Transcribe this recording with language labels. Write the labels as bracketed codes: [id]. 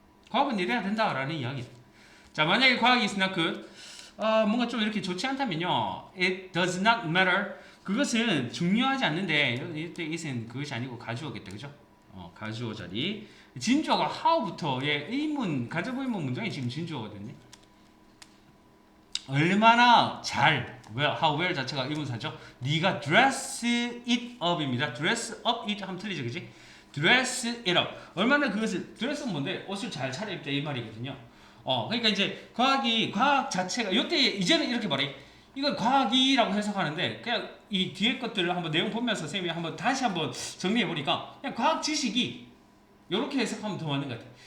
[ko] 과학은 이래야 된다라는 이야기. 자, 만약에 과학이 [en] is not good, [ko] 뭔가 좀 이렇게 좋지 않다면요, [en] it does not matter. [ko] 그것은 중요하지 않는데 이때 is은 그것이 아니고 가주어겠다, 그죠? 가주어 자리. 진주어가 how부터의 의문, 가정부 의문 문장이 지금 진주어거든요. 얼마나 잘, [en] how well [ko] 자체가 의문사죠. 네가 [en] dress it up [ko] 입니다. [en] dress up it [ko] 하면 틀리죠, 그지? [en] dress it up. [ko] 얼마나 그것을, dress는 뭔데? 옷을 잘 차려입다 이 말이거든요. 그러니까 이제 과학 자체가, 이때 이제는 이렇게 말해. 이건 과학이라고 해석하는데, 그냥 이 뒤에 것들을 한번 내용 보면서 쌤이 다시 한번 정리해보니까, 그냥 과학 지식이, 이렇게 해석하면 더 맞는 것 같아요.